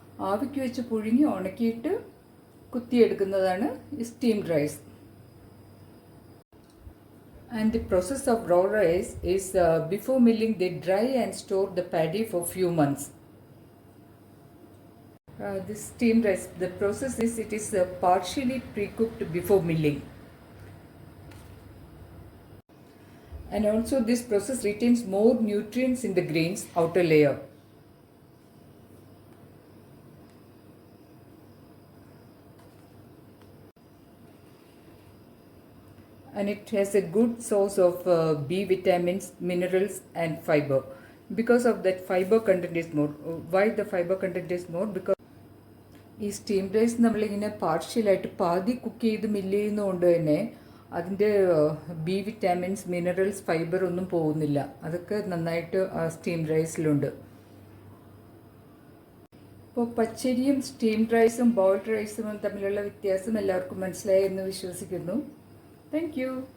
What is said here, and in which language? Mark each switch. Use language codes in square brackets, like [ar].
[ml] ആവിക്ക് വെച്ച് പുഴുങ്ങി ഉണക്കിയിട്ട് കുത്തിയെടുക്കുന്നതാണ് ഈ steamed rice. [en] And the process of raw rice is before milling they dry and store the paddy for few months. This steamed rice, the process is it is partially pre-cooked before milling. And also this process retains more nutrients in the grain's outer layer. And it has a good source of B vitamins, minerals and fiber. Because of that fiber content is more. Why the fiber content is more? [ml] Because ഈ steamed rice നമ്മളിങ്ങനെ പാർഷ്യലായിട്ട് പാതി cook ചെയ്ത് mill ചെയ്യുന്നതുകൊണ്ട് തന്നെ അതിൻ്റെ B vitamins, minerals, fibre ഒന്നും പോകുന്നില്ല. അതൊക്കെ നന്നായിട്ട് ആ സ്റ്റീംഡ് റൈസിലുണ്ട്. ഇപ്പോൾ പച്ചരിയും സ്റ്റീംഡ് റൈസും ബോയിൽഡ് റൈസും തമ്മിലുള്ള വ്യത്യാസം എല്ലാവർക്കും മനസ്സിലായി എന്ന് വിശ്വസിക്കുന്നു. [en] Thank you.